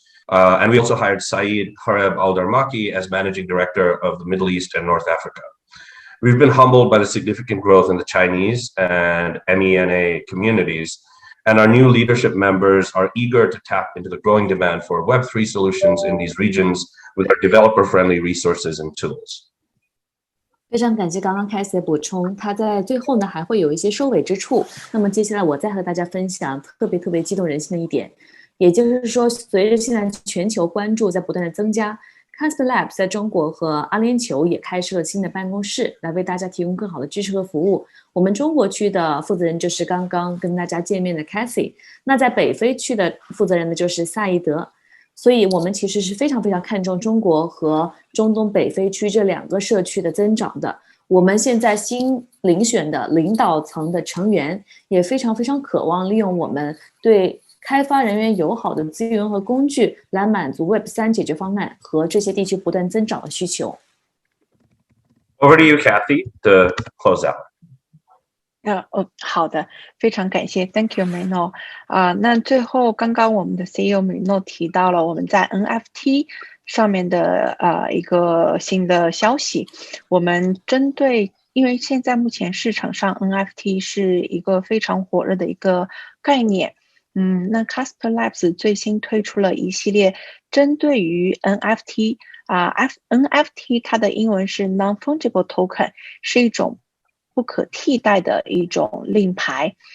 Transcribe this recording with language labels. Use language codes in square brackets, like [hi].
[en] And we also hired Saeed Hareb Al-Darmaki as managing director of the Middle East and North Africa. We've been humbled by the significant growth in the Chinese and MENA communities, and our new leadership members are eager to tap into the growing demand for Web3 solutions in these regions with our developer-friendly resources and tools. [zh] 非常感谢刚刚凯西的补充，他在最后呢还会有一些收尾之处。那么接下来我再和大家分享特别激动人心的一点，也就是说，随着现在全球关注在不断的增加。 Casper Labs 在中国和阿联酋也开设了新的办公室，来为大家提供更好的支持和服务。我们中国区的负责人就是刚刚跟大家见面的 Cathy， 那在北非区的负责人呢就是萨义德。所以我们其实是非常看重中国和中东北非区这2个社区的增长的。我们现在新遴选的领导层的成员也非常非常渴望利用我们对开发人员友好的资源和工具来满足 Web3 解决方案和这些地区不断增长的需求。 [en] Over to you, Kathy, to close out. [zh] 好的，非常感谢 ， [en] Thank you, [zh] Mino。那最后刚刚我们的 CEO Mino 提到了我们在 NFT 上面的一个新的消息，我们针对，因为现在目前市场上 NFT 是一个非常火热的一个概念，那 Casper Labs 最新推出了一系列针对于 NFT，NFT 它的英文是 Non-Fungible Token， 是一种不可替代的一种令牌。